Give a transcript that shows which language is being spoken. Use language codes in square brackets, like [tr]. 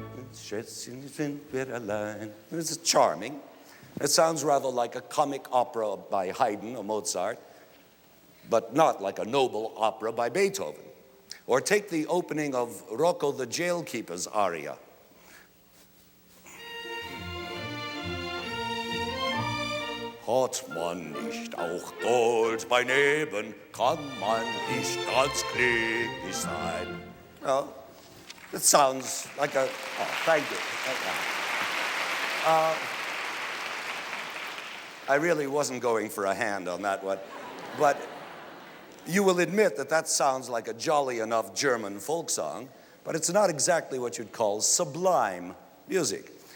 [en] It's charming. It sounds rather like a comic opera by Haydn or Mozart, but not like a noble opera by Beethoven. Or take the opening of Rocco the Jailkeeper's aria. [de] Hat man nicht auch Gold bei Neben, kann man nicht ganz glücklich sein. [en] Well, it sounds like a, thank you. I really wasn't going for a hand on that one, but you will admit that that sounds like a jolly enough German folk song, but it's not exactly what you'd call sublime music.